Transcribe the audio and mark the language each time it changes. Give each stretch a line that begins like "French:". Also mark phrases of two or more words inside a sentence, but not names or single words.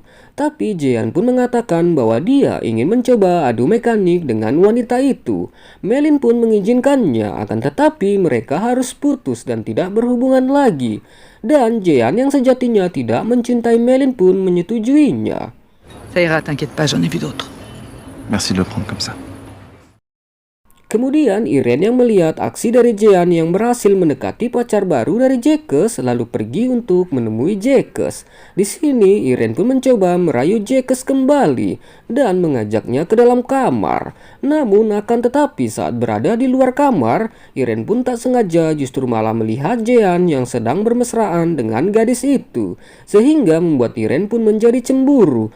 Indonesian: Tapi Jean pun mengatakan bahwa dia ingin mencoba adu mekanik dengan wanita itu. Melin pun mengizinkannya, akan tetapi mereka harus putus dan tidak berhubungan lagi. Dan Jean yang sejatinya tidak mencintai Melin pun menyetujuinya.
French: Ça ira, t'inquiète pas, j'en ai vu d'autres. Merci de le prendre comme ça.
Indonesian: Kemudian Irene yang melihat aksi dari Jean yang berhasil mendekati pacar baru dari Jacques lalu pergi untuk menemui Jacques. Di sini Irene pun mencoba merayu Jacques kembali dan mengajaknya ke dalam kamar. Namun akan tetapi saat berada di luar kamar, Irene pun tak sengaja justru malah melihat Jean yang sedang bermesraan dengan gadis itu, sehingga membuat Irene pun menjadi cemburu.